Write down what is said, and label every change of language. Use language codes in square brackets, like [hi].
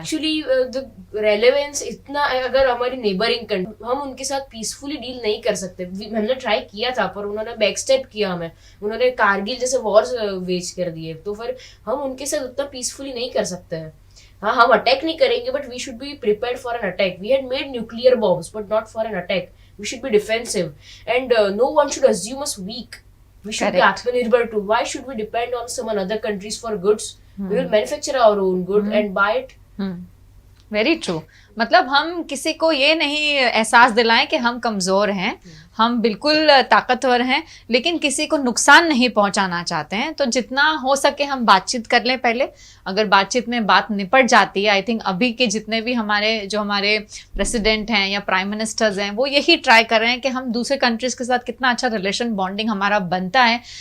[en] actually the relevance [hi] इतना है, अगर हमारी नेबरिंग कंट्री, हम उनके साथ पीसफुली डील नहीं कर सकते। हमने ट्राई किया था पर उन्होंने बैकस्टेप किया हमें, उन्होंने कारगिल जैसे वॉर्स वेज कर दिए, तो फिर हम उनके साथ उतना पीसफुली नहीं कर सकते हैं। हाँ, हम अटैक नहीं करेंगे, [en] But we should be prepared for an attack. We had made nuclear bombs but not for an attack. We should be defensive, and no one should assume us weak. We should be Atmanirbhar too. Why should we depend on some other countries for goods? We will manufacture our own good and buy it. Very true. [hi] मतलब हम किसी को ये नहीं एहसास दिलाएं कि हम कमज़ोर हैं, हम बिल्कुल ताकतवर हैं, लेकिन किसी को नुकसान नहीं पहुंचाना चाहते हैं। तो जितना हो सके हम बातचीत कर लें पहले। अगर बातचीत में बात निपट जाती है, [en] I think [hi] अभी के जितने भी हमारे प्रेसिडेंट हैं या प्राइम मिनिस्टर्स हैं, वो यही ट्राई कर रहे हैं कि हम दूसरे कंट्रीज़ के साथ कितना अच्छा रिलेशन बॉन्डिंग हमारा बनता है।